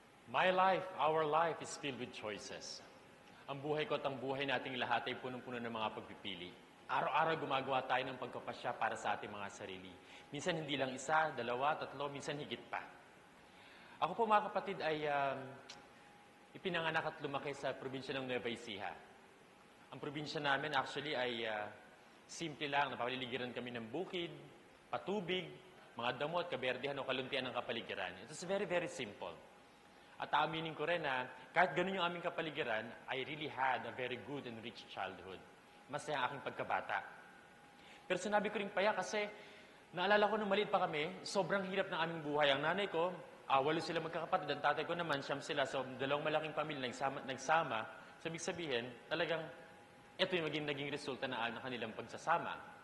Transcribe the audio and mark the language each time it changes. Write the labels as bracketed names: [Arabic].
[English] My life, our life is filled with choices. [Filipino] Ang buhay ko at ang buhay nating lahat ay punong-puno ng mga pagpipili. Araw-araw gumagawa tayo ng pagkapasya para sa ating mga sarili. Minsan hindi lang isa, dalawa, tatlo, minsan higit pa. Ako po mga kapatid ay ipinanganak at lumaki sa probinsya ng Nueva Ecija. Ang probinsya namin actually ay simple lang. Napaliligiran kami ng bukid, patubig, mga damot, kaberdihan o kaluntian ng kapaligiran. [English] It was very, very simple. [Filipino] At aaminin ko rin na kahit ganun yung aming kapaligiran, [English] I really had a very good and rich childhood. [Filipino] Masaya ang aking pagkabata. Pero sinabi ko rin paya kasi naalala ko nung maliit pa kami, sobrang hirap ng aming buhay. Ang nanay ko, 8 sila magkakapatid. Ang tatay ko naman, 9 sila. So, 2 malaking pamilya nagsama. So, ibig sabihin, talagang ito yung naging resulta ng kanilang pagsasama.